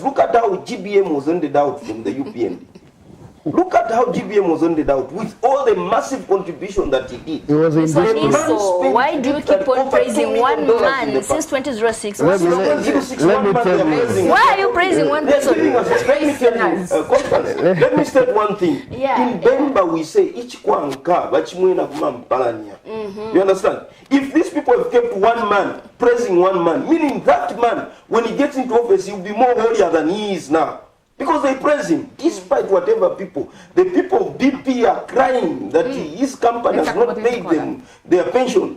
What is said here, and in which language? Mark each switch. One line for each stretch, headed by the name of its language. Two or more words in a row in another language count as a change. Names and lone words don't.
English: Look at how GBM was ended out from the UPND. Look at how GBM was ended out with all the massive contribution that he did. It was in so why do you keep on praising one man since 2006? Let me tell you. Why are you praising one person? Let me state one thing. Yeah. In Bemba we say each
Bemba: kwanka bachimwena kumampalania.
English: You understand? If these people have kept one man, praising one man, meaning that man, when he gets into office, he will be more holier than he is now. Because they praise him, despite whatever people. The people of BP are crying that his company has not paid them their pensions.